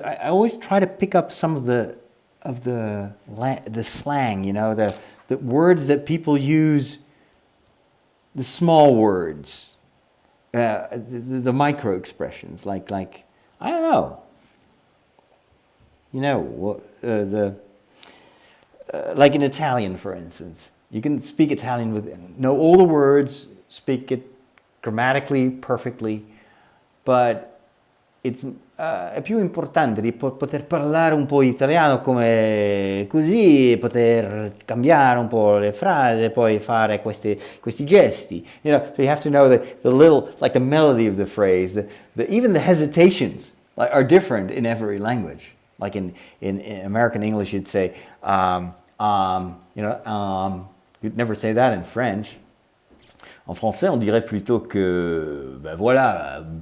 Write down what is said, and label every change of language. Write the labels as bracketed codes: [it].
[en] I always try to pick up some of the slang, the words that people use, the small words, the micro expressions, like I don't know, like in Italian, for instance. You can speak Italian know all the words, speak it grammatically perfectly, but [it] è più importante di poter parlare un po' italiano come così, poter cambiare un po' le frasi, poi fare questi gesti. [en] So you have to know the little, like the melody of the phrase, even the hesitations are different in every language. Like in American English, you'd say, you'd never say that in French. [fr] En français, on dirait plutôt que ben voilà.